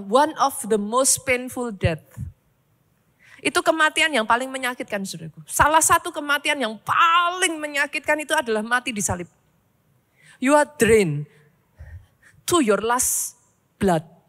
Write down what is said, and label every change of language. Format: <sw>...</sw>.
<en>One of the most painful death.</en> <id>Itu kematian yang paling menyakitkan saudaraku. Salah satu kematian yang paling menyakitkan itu adalah mati di salib.</id> <en>You are drained to your last blood.</en>